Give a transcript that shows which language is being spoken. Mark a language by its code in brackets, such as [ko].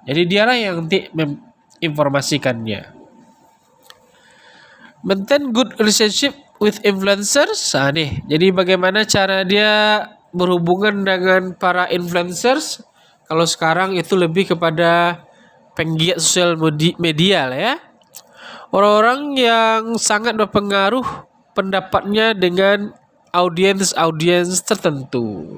[id] Jadi dialah yang nanti menginformasikannya. [en] Maintain good relationship with influencers. [id] Jadi bagaimana cara dia berhubungan dengan para influencers? Kalau sekarang itu lebih kepada penggiat sosial media lah ya. Orang-orang yang sangat berpengaruh pendapatnya dengan audiens tertentu.